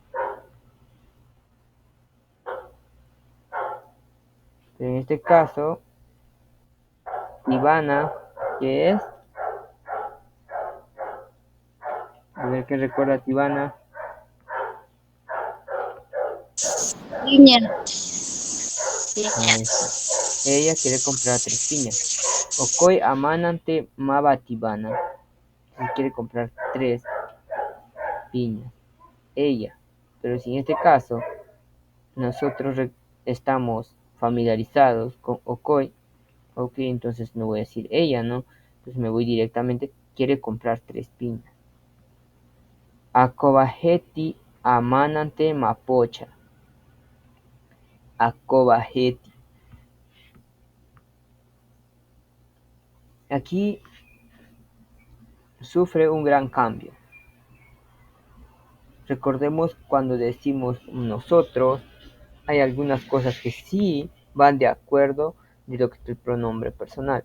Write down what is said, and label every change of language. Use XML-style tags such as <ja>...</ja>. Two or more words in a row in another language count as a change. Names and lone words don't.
<es>En este caso, Ivana, que es, a ver qué recuerda Ivana. Piña. Piña. Ahí está. Ella quiere comprar 3 piñas.</es> <cni>Okoi amanante mabatibana.</cni> <es>Quiere comprar 3 piñas. Ella. Pero si en este caso nosotros estamos familiarizados con Okoi, ok, entonces no voy a decir ella, ¿no? Entonces me voy directamente, quiere comprar 3 piñas.</es> <cni>Akobaheti amanante mapocha. Akobaheti.</cni> <es>Aquí sufre un gran cambio. Recordemos cuando decimos nosotros, hay algunas cosas que sí van de acuerdo de lo que es el pronombre personal.</es>